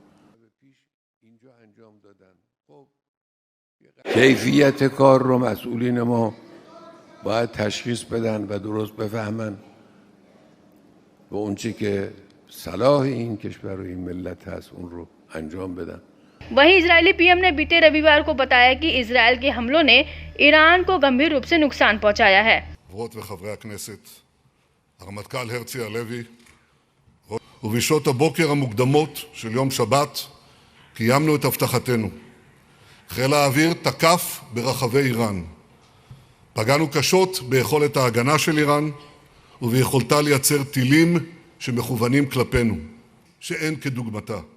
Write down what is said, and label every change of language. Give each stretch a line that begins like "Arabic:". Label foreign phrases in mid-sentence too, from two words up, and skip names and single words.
Persian: کیفیت کار رو مسئولین ما باید تشخیص بدن و درست بفهمن و اونچه که صلاح این کشور و این ملت هست اون رو انجام بدن.
Hindi: वहीं इजरायली पीएम ने बीते रविवार को बताया कि इजरायल के हमलों ने ईरान को गंभीर रूप से नुकसान पहुंचाया है।
Hebrew: חברות וחברי הכנסת, הרמטכ"ל הרצי הלוי, ובשעות הבוקר המוקדמות של יום שבת קיימנו את הבטחתנו. חיל האוויר תקף ברחבי איראן. פגענו קשות ביכולת ההגנה של איראן וביכולתה לייצר טילים שמכוונים כלפינו, שאין כדוגמתה.